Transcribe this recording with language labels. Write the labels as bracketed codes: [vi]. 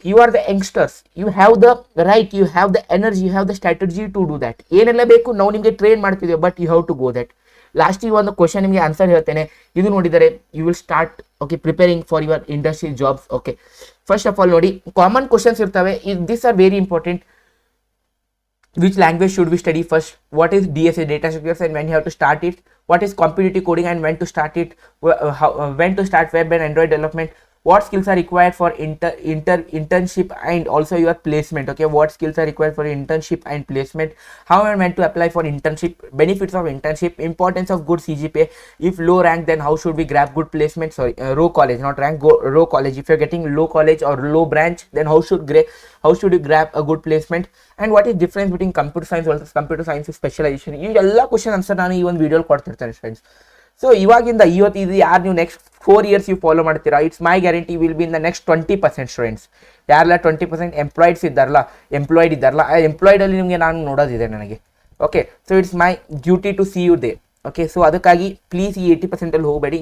[en] You are the youngsters, you have the right, you have the energy, you have the strategy to do that. [kn] ಏನೆಲ್ಲ ಬೇಕು ನಾವು ನಿಮಗೆ train ಮಾಡ್ತಿದ್ದೇವೆ, [en] But you have to go that. [kn] ಲಾಸ್ಟಿಗೆ ಒಂದು question ನಿಮಗೆ answer ಹೇಳ್ತೇನೆ, ಇದು ನೋಡಿದರೆ [en] You will start okay preparing for your industry jobs. [kn] Okay, [en] first of all [kn] ನೋಡಿ, ಕಾಮನ್ ಕ್ವಶನ್ಸ್ ಇರ್ತವೆ. [en] This are very important. Which language should we study first? What is DSA, data structures, and when you have to start it? What is competitive coding and when to start it? When to start web and Android development? What skills are required for internship and also your placement? Okay, what skills are required for internship and placement? How and when to apply for internship? Benefits of internship, importance of good CGPA. If low rank, then how should we grab good placement? Sorry, row college, not rank, row college. If you're getting low college or low branch, then how should you grab a good placement? And what is difference between computer science versus computer science specialization? [kn] ಈ ಎಲ್ಲ question answer ನಾನು ಈ ಒಂದು ವಿಡಿಯೋಲಿ ಕೊಡ್ತಿರ್ತೇನೆ friends. So ಇವಾಗಿಂದ ಇದು ಯಾರು ನೀವು next 4 years you follow ಮಾಡ್ತೀರಾ, [en] It's my guarantee will be in the next 20% students. [kn] ಯಾರೆಲ್ಲ 20% ಎಂಪ್ಲಾಯ್ಡ್ ಇದ್ದಾರಲ್ಲ, ಆ ಎಂಪ್ಲಾಯ್ಡಲ್ಲಿ ನಿಮಗೆ ನಾನು ನೋಡೋದಿದೆ ನನಗೆ. [en] Okay, so it's my duty to see you they. Okay, so [kn] ಅದಕ್ಕಾಗಿ ಪ್ಲೀಸ್ ಈ 80%ಅಲ್ಲಿ ಹೋಗಬೇಡಿ.